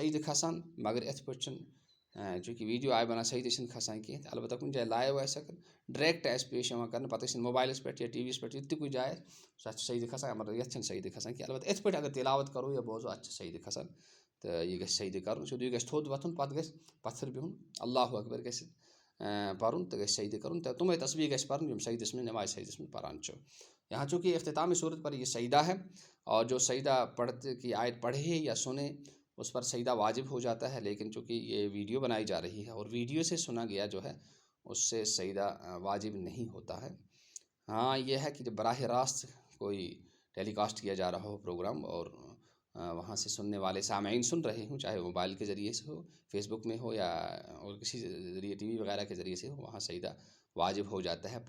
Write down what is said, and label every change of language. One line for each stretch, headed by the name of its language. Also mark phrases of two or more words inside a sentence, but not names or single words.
Kashmiri: سجدٕ کھسان مگر یِتھ پٲٹھۍ چھِنہٕ چوٗنٛکہِ ویٖڈیو آیہِ بنان سجدٕ چھِنہٕ کھسان کینٛہہ تہٕ البتہ کُنہِ جایہِ لایِو آسہِ اگر ڈایریکٹ آسہِ پیش یِوان کرنہٕ پتہٕ ٲسِن موبایلَس پٮ۪ٹھ یا ٹی وی یَس پٮ۪ٹھ ییٚتہِ تہِ کُنہِ جایہِ آسہِ سُہ اَتھ چھِ سجدٕ کھسان مگر یَتھ چھِنہٕ سجدٕ کھسان کینٛہہ البتہ یِتھ پٲٹھۍ اگر تلاوت کرو یا بوزو اَتھ چھِ سجدٕ کھسان تہٕ یہِ گژھِ سجدٕ کَرُن سیوٚدُے گژھِ تھوٚد وۄتھُن پَتہٕ گژھِ پَتھر بِہُن
Arabic: اللہ اکبر
Kashmiri: گژھِ پَرُن تہٕ گژھِ سجدٕ کَرُن تہٕ تِمے تصویٖر گژھِ پَرُن یِم سجدَس منٛز نماز سجدَس منٛز پران چھُ.
Urdu: یہاں چونکہ اختتامی صورت پر یہ سجدہ ہے اور جو سجدہ پڑھتے کی آیت پڑھے یا سنے اس پر سجدہ واجب ہو جاتا ہے لیکن چونکہ یہ ویڈیو بنائی جا رہی ہے اور ویڈیو سے سنا گیا جو ہے اس سے سجدہ واجب نہیں ہوتا ہے. ہاں یہ ہے کہ جب براہ راست کوئی ٹیلی کاسٹ کیا جا رہا ہو پروگرام اور وہاں سے سننے والے سامعین سن رہے ہوں چاہے موبائل کے ذریعے سے ہو فیس بک میں ہو یا اور کسی ذریعے ٹی وی وغیرہ کے ذریعے سے ہو وہاں سجدہ واجب ہو جاتا ہے.